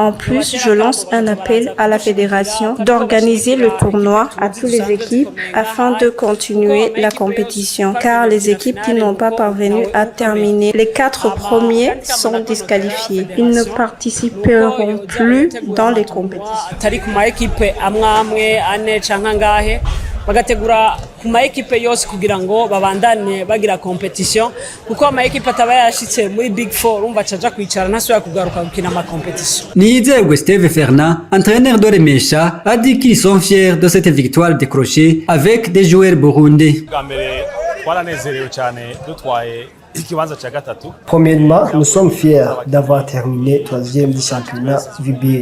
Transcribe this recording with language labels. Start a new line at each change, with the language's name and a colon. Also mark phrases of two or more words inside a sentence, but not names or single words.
French: En plus, je lance un appel à la fédération d'organiser le tournoi à toutes les équipes afin de continuer la compétition car les équipes qui n'ont pas parvenu à terminer les 4 premiers sont disqualifiés. Ils ne participeront plus dans les compétitions.
Rundi: bagategura ku ma equipe yose kugira ngo babandane bagira competition kuko ama equipe ataba yashitse muri Big 4 umva caja kwicara ntasubira kugaruka gukina ma competition.
French: Nizerwe Steve Fernand, entraîneur de Remesha, a dit qu'ils sont fiers de cette victoire décrochée avec des joueurs burundais. Premièrement, nous sommes fiers d'avoir terminé 3e du championnat VBL.